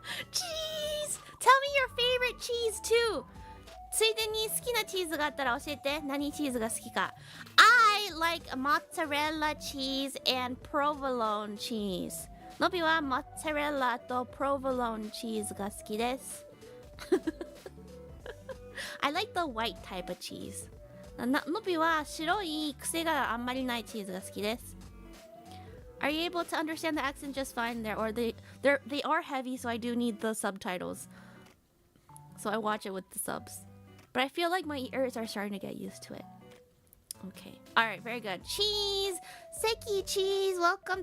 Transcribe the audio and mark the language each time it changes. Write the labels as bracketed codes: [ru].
[en] Cheese! Tell me your favorite cheese too. [ja] ついでに好きなチーズがあったら教えて。何チーズが好きか。 [en] I like mozzarella cheese and provolone cheese. [ja] のびはモッツァレラとプロヴォロンチーズが好きです。 [en] I like the white type of cheese. [ja] のびは白い癖があんまりないチーズが好きです。 [en] Are you able to understand the accent just fine there? Or they are heavy, so I do need the subtitles. So I watch it with the subs.But I feel like my ears are starting to get used to it. Okay. Alright, very good. Cheese! Seki Cheese! Welcome.